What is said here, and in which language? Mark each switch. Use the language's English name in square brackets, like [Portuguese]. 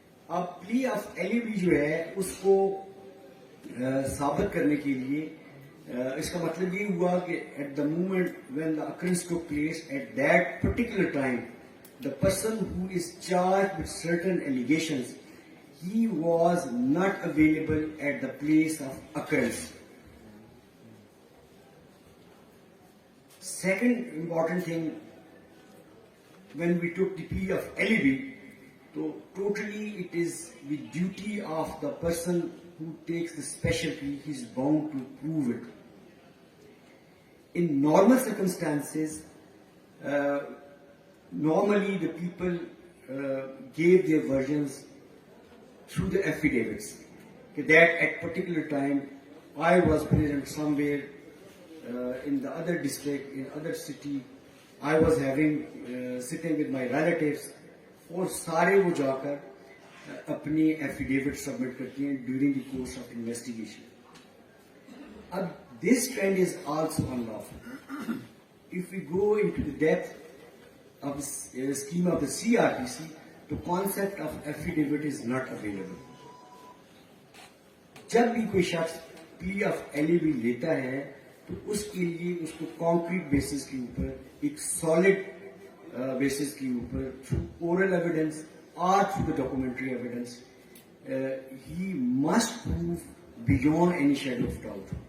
[Hindi] अब plea of alibi जो है उसको साबित करने के लिए इसका मतलब ये हुआ कि [English] At the moment when the occurrence took place at that particular time the person who is charged with certain allegations, he was not available at the place of occurrence. Second important thing, when we took the plea of alibi, so totally it is the duty of the person who takes the special plea, he is bound to prove it. In normal circumstances, normally the people gave their versions through the affidavits. That at particular time I was present somewhere in the other district, in other city, I was having sitting with my relatives, [Hindi] और सारे वो जाकर अपनी affidavit submit करती हैं [English] During the course of investigation. अब this trend is also unlawful. If we go into the depth of the scheme of the CRPC, the concept of affidavit is not available. [Hindi] जब भी कोई शख्स plea of alibi लेता है तो उसके लिए उसको कॉन्क्रीट बेसिस के ऊपर, एक सॉलिड बेसिस के ऊपर, [English] Through oral evidence और through the documentary evidence, he must prove beyond any shadow of doubt.